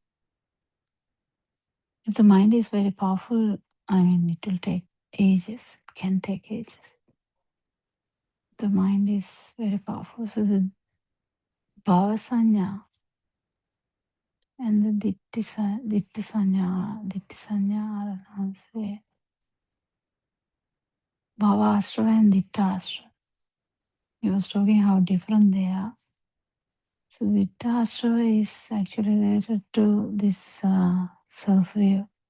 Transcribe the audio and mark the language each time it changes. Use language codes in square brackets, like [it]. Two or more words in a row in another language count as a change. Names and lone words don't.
[en] If the mind is very powerful, I mean, it will take ages, it can take ages. The mind is very powerful. So the [pi] bhava sanya [en] and the [pi] ditti sanya, [en] I don't know how to say, [pi] bhava ashrava and ditta ashrava. [en] He was talking how different they are. So [pi] ditta ashrava [en] is actually related to this self-view.